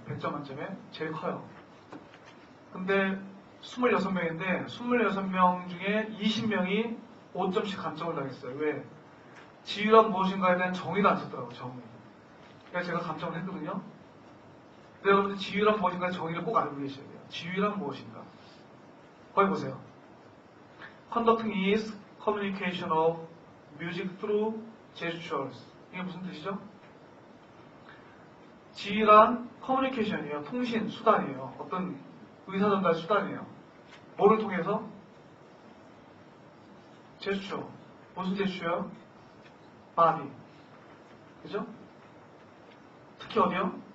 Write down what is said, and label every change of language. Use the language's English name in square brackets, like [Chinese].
[Korean] 100점 만점에 제일 커요. 근데 26명인데 26명 중에 20명이 5점씩 감점을 당했어요. 왜? 지휘란 무엇인가에 대한 정의를 안 썼더라고요, 정의. 그래서 제가 감점을 했거든요. 근데 여러분들 지휘란 무엇인가의 정의를 꼭 알고 계셔야 돼요. 지휘란 무엇인가? 거기 보세요. [English] Conducting is communication of music through gestures. [Korean] 이게 무슨 뜻이죠? 지휘란 커뮤니케이션이에요. 통신, 수단이에요. 어떤 의사전달 수단이에요. 뭐를 통해서? 제스처. 무슨 제스처요? 바디. 그죠? 특히 어디요?